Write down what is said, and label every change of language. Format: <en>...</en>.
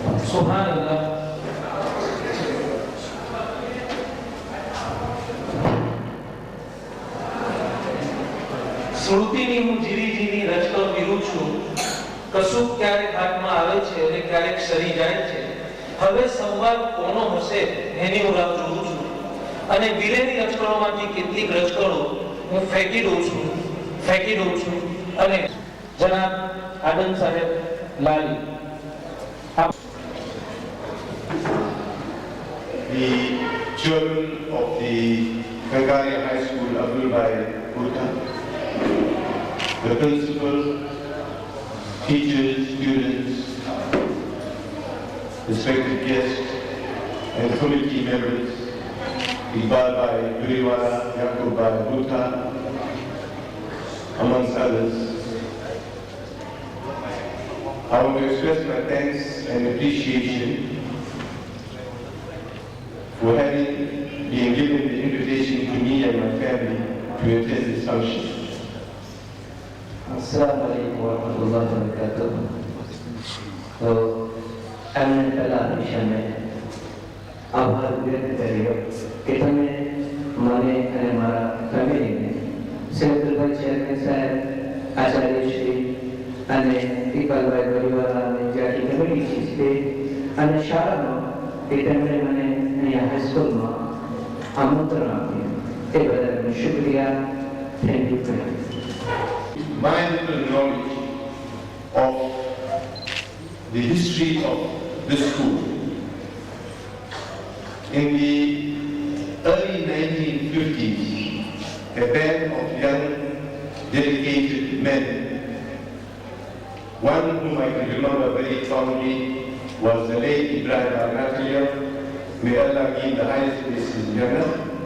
<gu>سبحان اللہ۔ સ્મૃતિની હું જીવી જીવી રચતો ફીરું છું, કશુંક ક્યારેક હાથમાં આવે છે અને ક્યારેક સરી જાય છે, હવે સંવાદ કોનો હશે એની હું રાહ જોઉં છું, અને વિરેની રચકણોમાંથી કેટલીક રચકણો હું ફેંકી દઉં છું અને જનાબ આનંદ સાહેબ લાલી</gu> <en>The children of the Kangaria High School, Abdul Bhai Bhutta, the principal, teachers, students, respected guests, and committee members, Iqbal Bhai Guriwala, Yaqub Bhai Bhutta, amongst others. I want to express my thanks and appreciation for having been given the invitation to me and my family to attend this function.</en> <ar>السلام علیکم ورحمۃ اللہ وبرکاتہ۔</ar> <gu>تو એમને પહેલા હંમેશા મેં આભાર વ્યક્ત કર્યો કે તમે મને અને મારા ફેમિલીને સેવકભાઈ ચેરમેન સાહેબ, આચાર્યશ્રી અને ઇકબાલભાઈ પરિવારા અને જ્યાંથી કમિટી છે અને શાળાનો કે તેમણે મને અહીંયા હાઈસ્કૂલમાં આમંત્રણ આપ્યું તે બદલ હું શુક્રિયા,</gu> <en>Thank you very much. My little knowledge of the history of this school. In the early 1950s, a band of young, dedicated men, one whom I can remember very fondly was the late Ibrahim Al-Naqliya, may Allah give the highest place in Jannah.</en>